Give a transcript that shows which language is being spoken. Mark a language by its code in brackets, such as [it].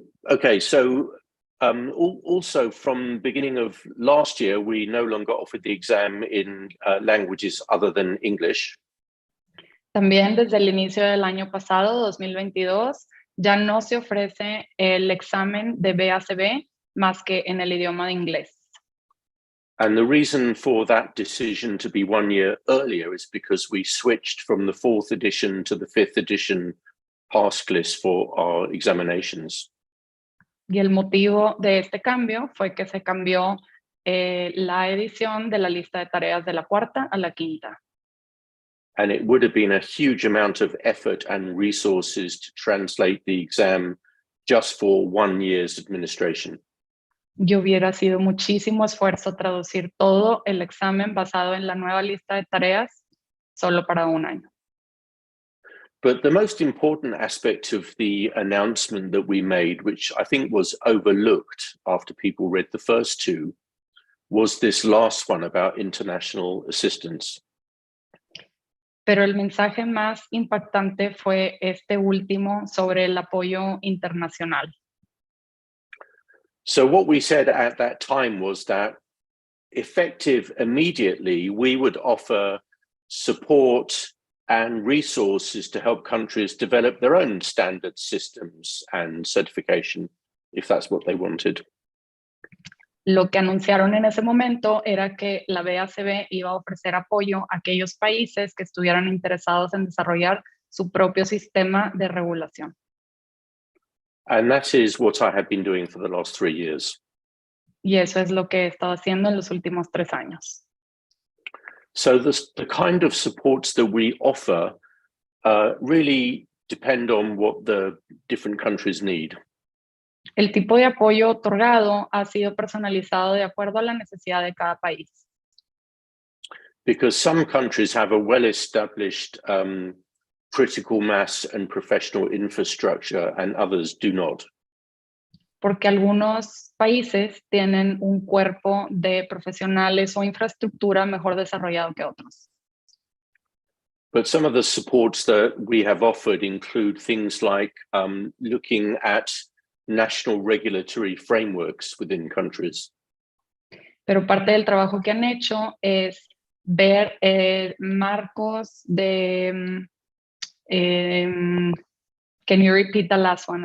[en] Okay, so also from the beginning of last year, we no longer offered the exam in languages other than English. [es] También desde el inicio del año pasado, 2022, ya no se ofrece el examen de BACB más que en el idioma de inglés. [en] And the reason for that decision to be 1 year earlier is because we switched from the 4th edition to the 5th edition task list for our examinations. [es] Y el motivo de este cambio fue que se cambió la edición de la lista de tareas de la 4ª a la 5ª. [en] And it would have been a huge amount of effort and resources to translate the exam just for 1 year's administration. [es] Y hubiera sido muchísimo esfuerzo traducir todo el examen basado en la nueva lista de tareas solo para 1 año. [en] But the most important aspect of the announcement that we made, which I think was overlooked after people read the first 2, was this last one about international assistance. [es] Pero el mensaje más impactante fue este último sobre el apoyo internacional. [en] So what we said at that time was that effective immediately, we would offer support and resources to help countries develop their own standard systems and certification, if that's what they wanted. [es] Lo que anunciaron en ese momento era que la BACB iba a ofrecer apoyo a aquellos países que estuvieran interesados en desarrollar su propio sistema de regulación. [en] And that is what I have been doing for the last 3 years. [es] Y eso es lo que he estado haciendo en los últimos 3 años. [en] So the kind of supports that we offer really depend on what the different countries need. [es] El tipo de apoyo otorgado ha sido personalizado de acuerdo a la necesidad de cada país. [en] Because some countries have a well-established critical mass and professional infrastructure, and others do not. [es] Porque algunos países tienen un cuerpo de profesionales o infraestructura mejor desarrollado que otros. [en] But some of the supports that we have offered include things like looking at national regulatory frameworks within countries. [es] Pero parte del trabajo que han hecho es ver marcos de... [en] can you repeat the last one?